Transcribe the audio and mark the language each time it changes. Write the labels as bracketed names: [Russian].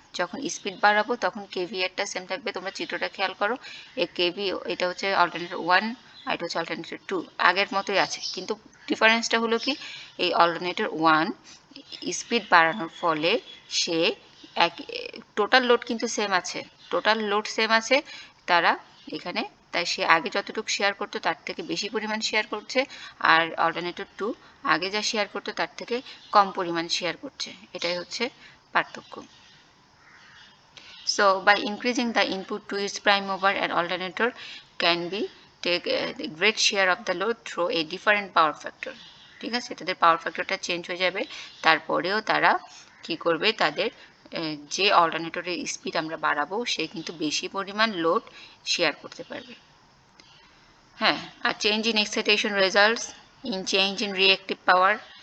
[Bangla] যখন স্পিড বাড়াবো তখন কেভিএআরটা সেম থাকবে। তোমরা চিত্রটা খেয়াল করো, এই কেভি, এটা হচ্ছে অল্টারনেটর 1 আর এটা হচ্ছে অল্টারনেটর 2, আগের মতোই আছে, কিন্তু ডিফারেন্সটা হলো কি, এই অল্টারনেটর 1 স্পিড বাড়ানোর ফলে সে এক, টোটাল লোড কিন্তু সেম আছে, টোটাল লোড সেম আছে তারা এখানে, তাই সে আগে যতটুকু শেয়ার করতো তার থেকে বেশি পরিমাণ শেয়ার করছে, আর অল্টারনেটর 2 আগে যা শেয়ার করতো তার থেকে কম পরিমাণ শেয়ার করছে। এটাই হচ্ছে পার্থক্য। [English] So by increasing the input to its prime mover, an alternator can be take a great share of the load through a different power factor. [Bangla] ঠিক আছে, তাদের পাওয়ার ফ্যাক্টরটা চেঞ্জ হয়ে যাবে, তারপরেও তারা কি করবে, তাদের যে অল্টারনেটরের স্পিড আমরা বাড়াবো সে কিন্তু বেশি পরিমাণ লোড শেয়ার করতে পারবে। হ্যাঁ, আর [English] Change in excitation results in change in reactive power.